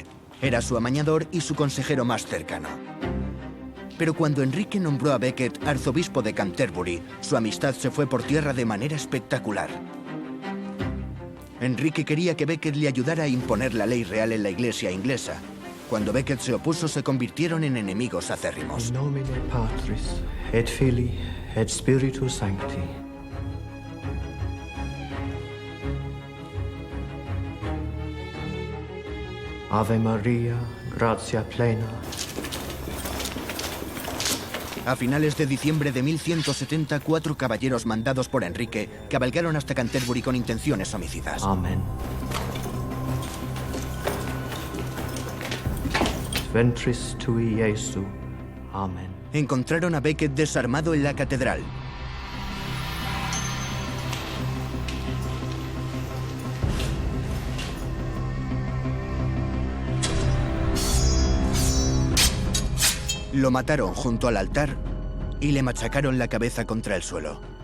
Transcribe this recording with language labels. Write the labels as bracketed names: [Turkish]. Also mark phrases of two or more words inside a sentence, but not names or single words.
[Spanish] Era su amañador y su consejero más cercano. Pero cuando Enrique nombró a Becket arzobispo de Canterbury, su amistad se fue por tierra de manera espectacular. Enrique quería que Becket le ayudara a imponer la ley real en la iglesia inglesa. Cuando Becket se opuso, se convirtieron en enemigos acérrimos. [Latin] In nomine Patris, et Filii, et Spiritus Sancti. Ave Maria, gratia plena. [Spanish] A finales de diciembre de 1170, 4 caballeros mandados por Enrique cabalgaron hasta Canterbury con intenciones homicidas. [Latin] Amen. Ventris tui Iesu. Amen. [Spanish] Encontraron a Becket desarmado en la catedral. Lo mataron junto al altar y le machacaron la cabeza contra el suelo.